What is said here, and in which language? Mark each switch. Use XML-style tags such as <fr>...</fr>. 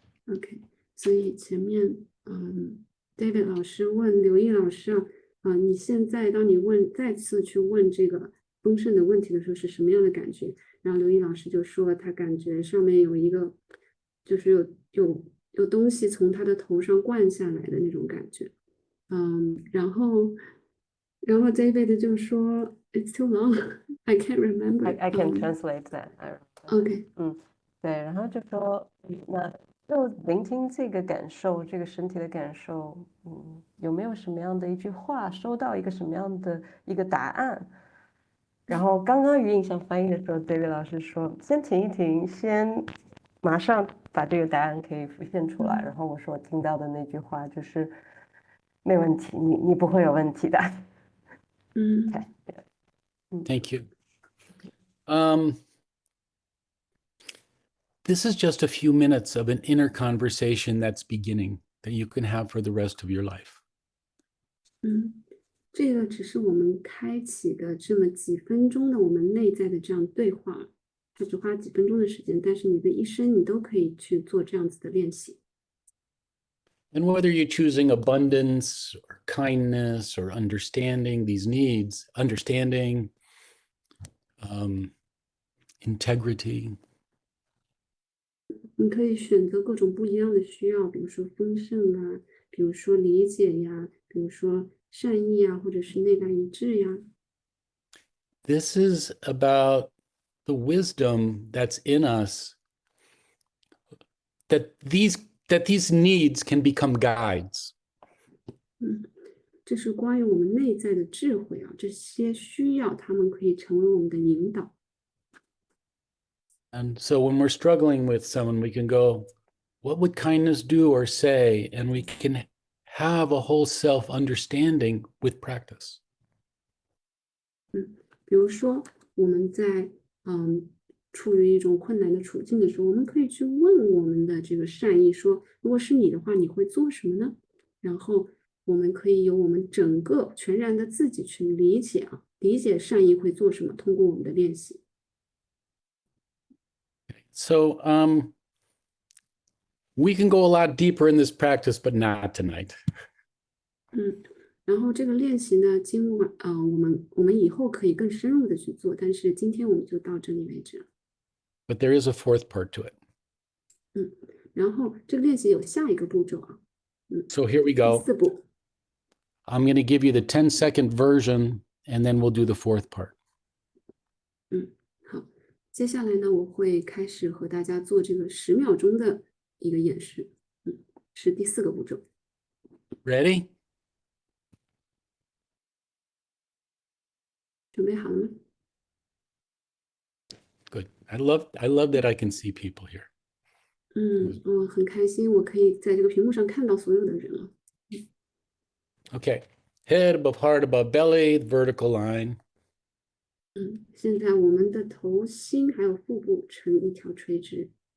<zh>OK， 所以前面David 老师问刘毅老师你现在当你再次去问这个丰盛的问题的时候是什么样的感觉？然后刘毅老师就说他感觉上面有一个就是有东西从他的头上灌下来的那种感觉。然后 David 就说</zh> <en>It's too long, I can't remember. I can translate that. OK，</en> <zh>对，然后就说，那就聆听这个感受，这个身体的感受，有没有什么样的一句话，收到一个什么样的一个答案？然后刚刚语音上翻译的时候，David 老师说，先停一停，先马上把这个答案可以浮现出来。然后我说我听到的那句话就是没问题，你不会有问题的。</zh> <en>Thank you. This is just a few minutes of an inner conversation that's beginning that you can have for the rest of your life.</en> <zh>这个只是我们开启的这么几分钟的我们内在的这样对话，它只花几分钟的时间，但是你的一生你都可以去做这样子的练习。</zh> <en>And whether you're choosing abundance or kindness or understanding these needs, understanding, integrity,</en> <zh>你可以选择各种不一样的需要，比如说丰盛啊，比如说理解呀，比如说善意啊，或者是内外一致呀。</zh> <en>this is about the wisdom that's in us, that these needs can become guides.</en> <zh>这是关于我们内在的智慧啊，这些需要它们可以成为我们的引导。</zh> <en>And so when we're struggling with someone, we can go, what would kindness do or say? And we can have a whole self-understanding with practice.</en> <zh>比如说我们在处于一种困难的处境的时候，我们可以去问我们的这个善意说，如果是你的话，你会做什么呢？然后我们可以由我们整个全然的自己去理解善意会做什么，通过我们的练习。</zh> <en>So we can go a lot deeper in this practice, but not tonight.</en> <zh>然后这个练习呢，我们以后可以更深入的去做，但是今天我们就到这里为止了。</zh> <en>But there is a fourth part to it.</en> <zh>然后这个练习有下一个步骤啊，</zh> <en>So here we</en> <zh>第</zh> <en>go.</en> <zh>4步。</zh> <en>I'm going to give you the 10-second version, and then we'll do the fourth part.</en> <zh>好，接下来呢，我会开始和大家做这个10秒钟的一个演示，是第4个步骤。</zh> <en>Ready?</en> <zh>准备好了吗？</zh> <en>Good. I love that I can see people here.</en> <zh>我很开心，我可以在这个屏幕上看到所有的人了。</zh> <en>Okay. Head above heart above belly, vertical line.</en> <zh>现在我们的头、心还有腹部成一条垂直，</zh>